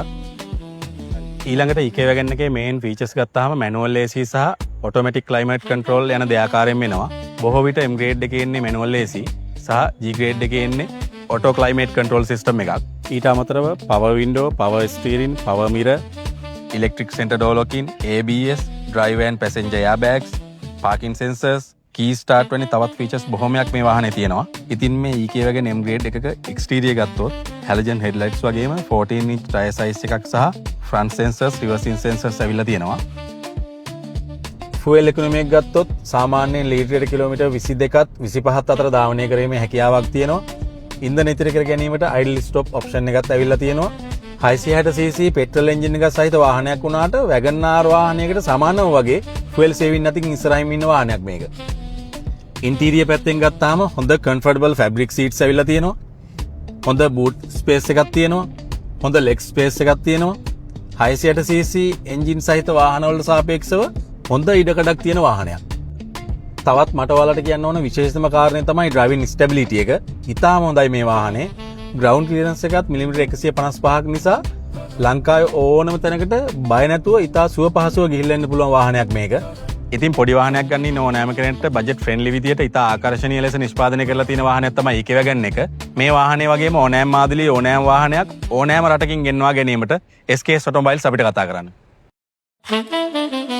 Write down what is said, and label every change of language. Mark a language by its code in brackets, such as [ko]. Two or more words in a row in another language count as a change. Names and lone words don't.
[si] ඊළඟට EK wagon එකේ [en] main features [si] ගත්තාම [en] manual AC [si] සහ [en] automatic climate control [si] යන දෙආකාරයෙන් එනවා. බොහෝ විට M grade එකේ ඉන්නේ [en] manual AC [si] සහ G grade එකේ ඉන්නේ [en] auto climate control system [si] එකක්. [en] ඊට අමතරව power window, power steering, power mirror, electric center door locking, ABS, driver and passenger airbags, parking sensors, key start [si] වැනි තවත් ෆීචර්ස් බොහොමයක් මේ වාහනේ තියෙනවා. ඉතින් මේ EK wagon M grade එකක එක්ස්ටීරියර් ගත්තොත් [en] halogen headlights [si] වගේම [en] 14 inch tyre size [si] එකක් සහ [en] front sensors, reversing sensors [si] ඇවිල්ලා තියෙනවා. [en] fuel economy [si] එක ගත්තොත් සාමාන්‍යයෙන් ලීටරයට කිලෝමීටර් 22ත් 25ත් අතර ධාවනය කිරීමේ හැකියාවක් තියෙනවා. ඉන්ධන ඉතිරි කර ගැනීමට [en] idle stop option [si] එකක් ඇවිල්ලා තියෙනවා. 660cc [en] petrol engine [si] එකක් සහිත වාහනයක් වුණාට WagonR වාහනයකට සමානව වගේ [en] fuel saving [si] නැතිව ඉස්සරහින් ඉන්න වාහනයක් මේක. ඉන්ටීරියර් පැත්තෙන් ගත්තාම හොඳ [en] comfortable fabric seats [si] ඇවිල්ලා තියෙනවා. හොඳ [en] boot space [si] එකක් තියෙනවා. හොඳ [en] leg space [si] එකක් තියෙනවා. 660cc එන්ජින් සහිත වාහනවලට සාපේක්ෂව හොඳ ඉඩකඩක් තියෙන වාහනයක්. තවත් මට ඔයාලට කියන්න ඕන විශේෂම කාරණේ තමයි [en] driving stability [si] එක. ඉතාලම හොඳයි මේ වාහනේ. [en] ground clearance [si] එකත් මිලිමීටර් 155ක් නිසා ලංකාවේ ඕනම තැනකට බය නැතුව ඉතා සුව පහසුව ගිහිල්ලා එන්න පුළුවන් වාහනයක් මේක. ඉතින් පොඩි වාහනයක් ගන්න ඉන්න ඕනෑම කෙනෙක්ට [en] budget friendly [si] විදියට ඉතා ආකර්ෂණීය ලෙස නිෂ්පාදනය කරලා තියෙන වාහනයක් තමයි EK wagon එක. මේ වාහනේ වගේම ඕනෑම මාදලියේ ඕනෑම වාහනයක් ඕනෑම රටකින් ගෙන්වා ගැනීමට SKS Automobiles අපිට කතා කරන්න.